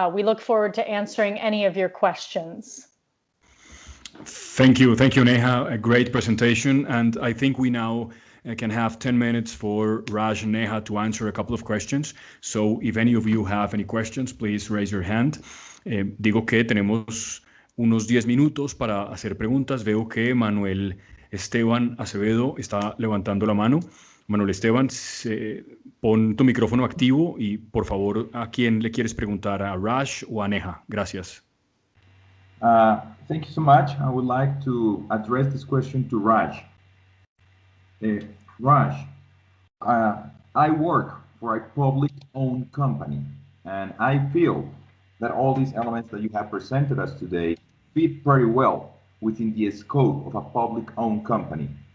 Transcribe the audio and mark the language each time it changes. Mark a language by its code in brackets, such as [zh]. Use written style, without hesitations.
[en] We look forward to answering any of your questions. Thank you, Neha. A great presentation, and I think we now can have 10 minutes for Raj and Neha to answer a couple of questions. So if any of you have any questions, please raise your hand. [es] Digo que tenemos unos 10 minutos para hacer preguntas. Veo que Manuel Esteban Acevedo está levantando la mano. Manuel Esteban, pon tu micrófono activo y, por favor, ¿a quién le quieres preguntar? ¿A Raj o a Neha? Gracias. [en] Thank you so much. I would like to address this question to Raj. Raj, I work for a public-owned company, and I feel that all these elements that you have presented us today fit very well within the scope of a public-owned company.